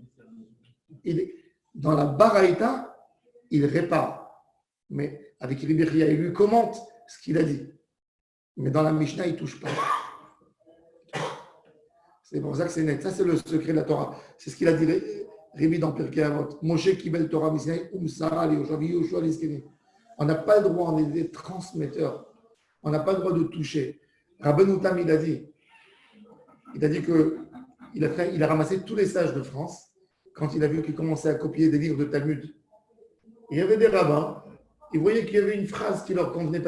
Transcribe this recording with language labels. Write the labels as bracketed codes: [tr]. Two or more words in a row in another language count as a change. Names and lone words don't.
[fr] Dans la Baraïta, il répare. Mais avec Rabbi Chia, il lui commente ce qu'il a dit. Mais dans la Mishnah, il ne touche pas. C'est pour ça que c'est net. Ça, c'est le secret de la Torah. C'est ce qu'il a dit Rabbi dans Pirkei Avot. [he] משה קיבל תורה מסיני ומסרה ליהושע לזקנים. [fr] On n'a pas le droit, on est des transmetteurs. On n'a pas le droit de toucher. Rabbeinu Tam, il a dit qu'il a ramassé tous les sages de France quand il a vu qu'ils commençaient à copier des livres de Talmud. Il y avait des rabbins, ils voyaient qu'il y avait une phrase qui leur convenait pas.